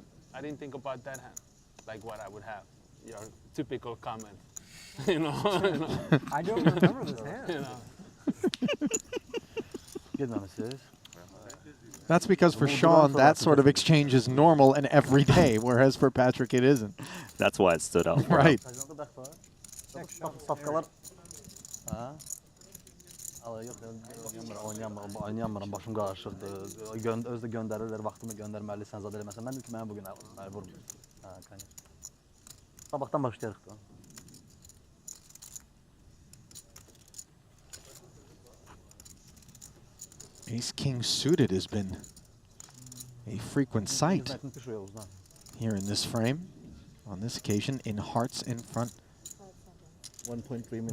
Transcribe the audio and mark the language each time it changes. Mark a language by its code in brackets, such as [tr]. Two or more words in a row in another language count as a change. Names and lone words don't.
[en] I didn't think about that hand, like what I would have. Your typical comment, you know. I don't remember this hand. Good nemesis. That's because for Sean, that sort of exchange is normal and every day, whereas for Patrick, it isn't. That's why it stood out. Right. [az] Oynayamıram, başım qarışırdı. Özdə göndərirlər, vaxtımı göndərməlisən, zad eləməsən. Mən dedim ki, mən bugün vurmayayım. Sabahdan başlayarıq da. [en] Ace-King suited has been a frequent sight here in this frame. On this occasion, in hearts in front 1.3 minutes